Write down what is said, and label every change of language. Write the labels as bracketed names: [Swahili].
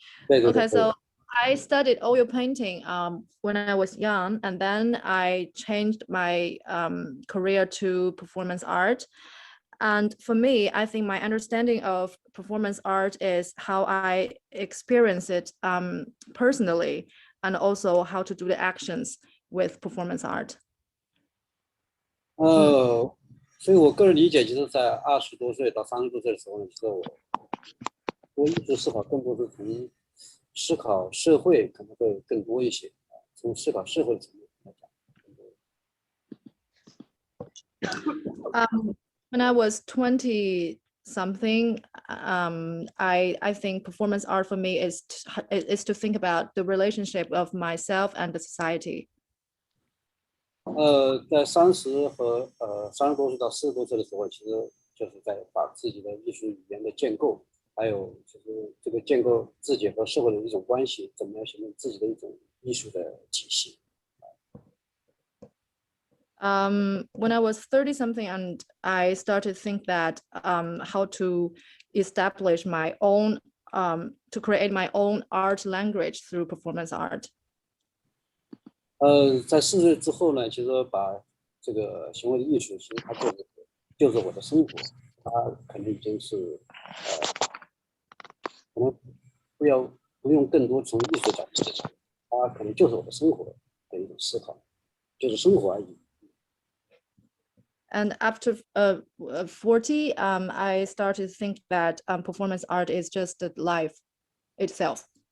[English] Okay, so I studied oil painting when I was young, and then I changed my career to performance art. And for me, I think my understanding of performance art is how I experience it personally, and also how to do the actions with performance art. [Chinese] 所以我个人理解，其实在20多岁到30多岁的时候呢，其实我艺术思考更多是从思考社会可能会更多一些，从思考社会的层面来讲。 [English] When I was 20 something, I think performance art for me is to think about the relationship of myself and the society. [Chinese] 在30和30多岁到40多岁的时候，其实就是在把自己的艺术语言的建构，还有就是这个建构自己和社会的一种关系，怎么样形成自己的一种艺术的体系。 [English] When I was 30 something, and I started to think that how to establish my own, to create my own art language through performance art. [Chinese] 在40岁之后呢，其实把这个行为的艺术，其实它就是我的生活，它可能已经是可能不用更多从艺术角度，它可能就是我的生活的一种思考，就是生活而已。 [English] And after 40, I started to think that performance art is just the life itself.